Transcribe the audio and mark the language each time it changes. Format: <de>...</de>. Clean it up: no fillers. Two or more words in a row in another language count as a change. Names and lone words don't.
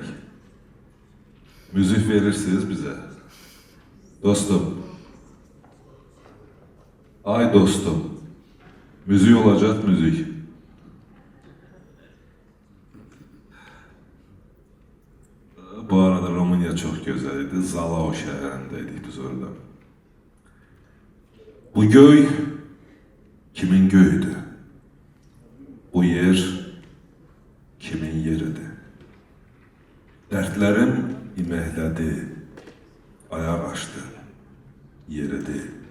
<tr>Müzik verirsiniz bize. Dostum, ay dostum, müzik olacak müzik. Bu arada Romanya çok güzel idi, Zalao şehrindeydik biz orada.</tr> <az>Bu göy kimin göyüdü? Bu yer kimin yeridir? Dertlerim iməklədi, ayaq açdı, yeridi.</az>